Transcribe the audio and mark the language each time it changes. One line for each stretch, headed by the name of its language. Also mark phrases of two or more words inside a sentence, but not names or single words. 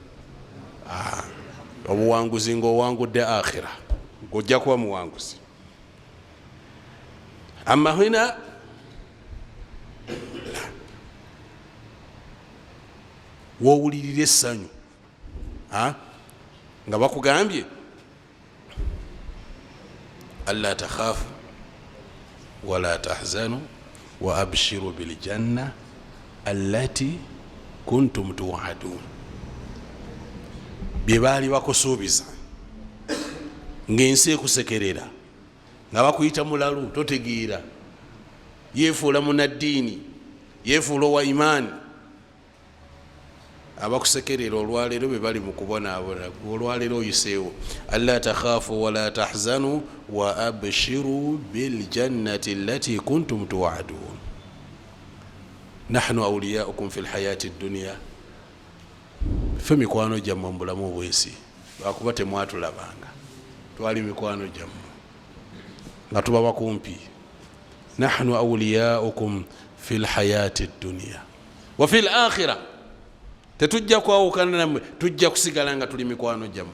Ganda: Obuwanguzi ng'owangudde akhira, ng'ojja kuba muwanguzi. Amma hina wowulirira essanyu nga bakugambye
Arabic: ألا تخافوا ولا تحزنوا و أبشروا بالجنة التي كنتم توعدون.
Ganda: Byebaali bakusuubiza ng'ensi ekusekerera nga bakuyita mulalu totegeera, yefuula munaddiini, yefuula owa imaani. Abakusekerera olwaleero be bali mu kubonaabona, olwaleero oyiseewo.
Arabic: ألا تخافوا ولا تحزنوا و أبشروا بالجنة التي كنتم توعدون نحن أولياؤكم في الحياة الدنيا.
Ganda: Ffe mikwano gyammwe mu bulamu obwensi, lwakuba temwatulabanga, twali mikwano gyammwe nga tubaba kumpi.
Arabic: نحن أولياؤكم في الحياة الدنيا و في الآخرة,
Ganda: tetujja kwawukana nammwe, tujja kusigala nga tuli mikwano gyammwe.